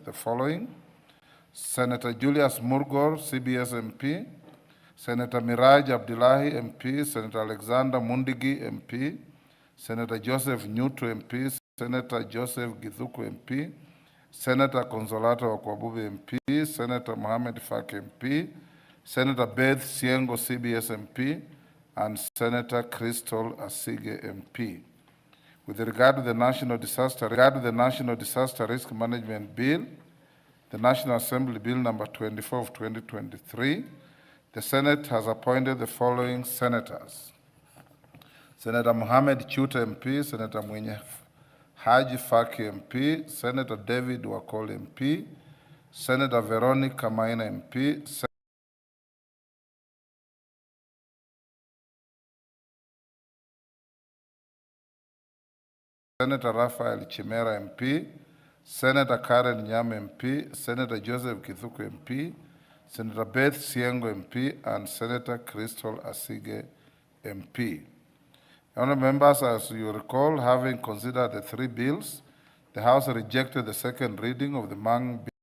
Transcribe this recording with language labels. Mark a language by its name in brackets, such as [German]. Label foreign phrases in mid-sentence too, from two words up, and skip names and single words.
[English] the following: Senator Julius Murgor, CBS MP, Senator Miraj Abdullahi MP, Senator Alexander Mundigi MP, Senator Joseph Nyutu MP, Senator Joseph Githuku MP, Senator Consolato Okwabubi MP, Senator Mohamed Faki MP, Senator Beth Siengo CBS MP, and Senator Crystal Asige MP. With regard to the National Disaster Risk Management Bill, the National Assembly Bill number 24 of 2023, the Senate has appointed the following senators: Senator Mohamed Chuta MP, Senator Mwenye Haji Faki MP, Senator David Wakol MP, Senator Veronica Maina MP, Senator Raphael Chimera MP, Senator Karen Nyam MP, Senator Joseph Kithuku MP, Senator Beth Siengo MP, and Senator Crystal Asige MP. Honourable members, as you recall, having considered the three bills, the House rejected the second reading of the Mang